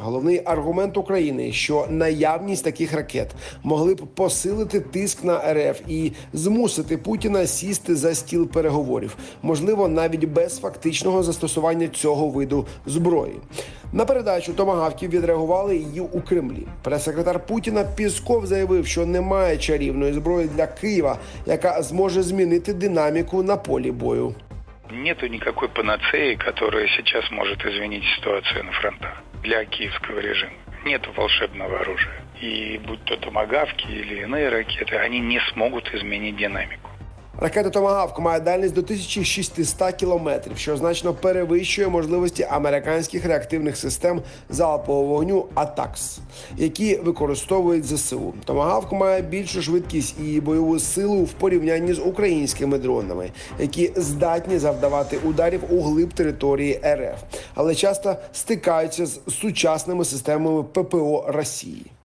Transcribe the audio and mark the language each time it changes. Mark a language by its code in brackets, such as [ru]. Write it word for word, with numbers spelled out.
[uk] Головний аргумент України, що наявність таких ракет могли б посилити тиск на РФ і змусити Путіна сісти за стіл переговорів, можливо, навіть без фактичного застосування цього виду зброї. На передачу «Томагавків» відреагували її у Кремлі. Прес-секретар Путіна Пісков заявив, що немає чарівної зброї для Києва, яка зможе змінити динаміку на полі бою. [ru] Нету никакой панацеи, которая сейчас может изменить ситуацию на фронтах для киевского режима. Нету волшебного оружия. И будь то «Томагавки» или иные ракеты, они не смогут изменить динамику. [uk] Ракета «Томагавк» має дальність до тисяча шістсот кілометрів, що значно перевищує можливості американських реактивних систем залпового вогню «Атакс», які використовують ЗСУ. «Томагавк» має більшу швидкість і бойову силу в порівнянні з українськими дронами, які здатні завдавати ударів у глиб території РФ, але часто стикаються з сучасними системами ППО Росії.